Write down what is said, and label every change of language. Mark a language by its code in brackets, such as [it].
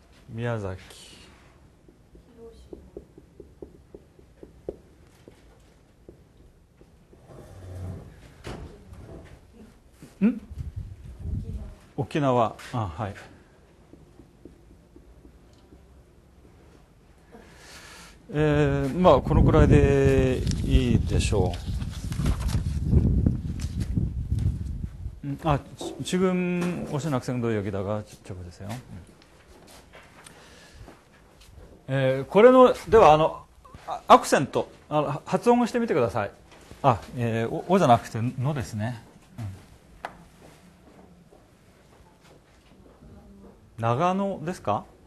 [ja] 宮崎沖縄はいこのくらいでいいでしょう。 [ko] 지금 오신 학생도 여기다가 적어주세요. [ja] これのではアクセント発音をしてみてください。おじゃなくてのですね。長野ですか？